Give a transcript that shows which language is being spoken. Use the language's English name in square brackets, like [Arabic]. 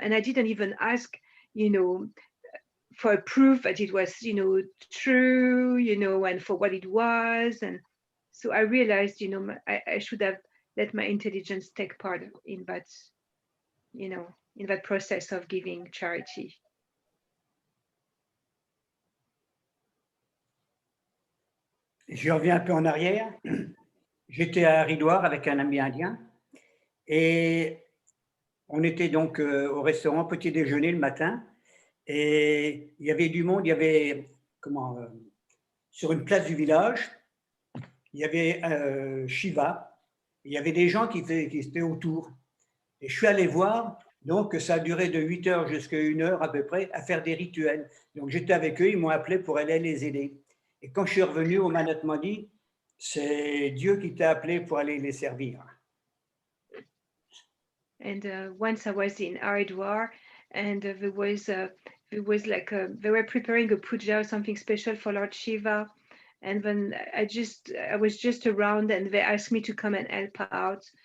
[English] And I didn't even ask, for proof that it was, true, and for what it was. And so I realized, I should have let my intelligence take part in that, in that process of giving charity. [French] Je reviens un peu en arrière. J'étais à Haridwar avec un ami indien et on était donc au restaurant petit déjeuner le matin et il y avait du monde. Il y avait sur une place du village, il y avait Shiva. Il y avait des gens qui étaient autour. Et je suis allé voir. Donc, ça a duré de 8 heures jusqu'à 1 heure à peu près à faire des rituels. Donc, j'étais avec eux, ils m'ont appelé pour aller les aider. Et quand je suis revenu, Omanat m'a dit, c'est Dieu qui t'a appelé pour aller les servir. [English] And once I was in Haridwar, and there was like they were preparing a puja or something special for Lord Shiva, and then I was just around, and they asked me to come and help out.